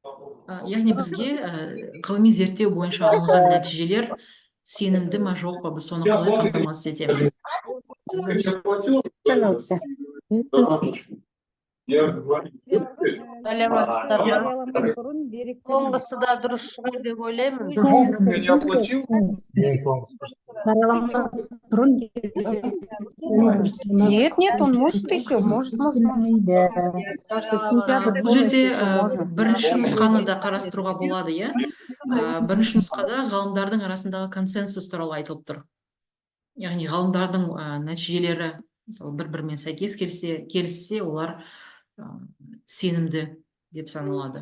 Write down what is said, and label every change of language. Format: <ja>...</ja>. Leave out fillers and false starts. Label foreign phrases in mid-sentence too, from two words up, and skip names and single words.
<kk>Яғни бізге ғылыми зерттеу бойынша алынған нәтижелер сенімді ма жоқ па, біз соны қалай қамтамасыз етеміз? Саламатсыздар ма? Соңғысы да дұрыс шығар деп ойлаймын.</kk> <ru>Нет, он может еще, может.</ru> <kk>Бұл жерде бірінші нұсқаны да қарастыруға болады, иә? Бірінші нұсқада ғалымдардың арасындағы консенсус туралы айтылып тұр. Яғни ғалымдардың нәтижелері мысалы бір-бірімен сәйкес келіссе, олар сенімді деп саналады.</kk>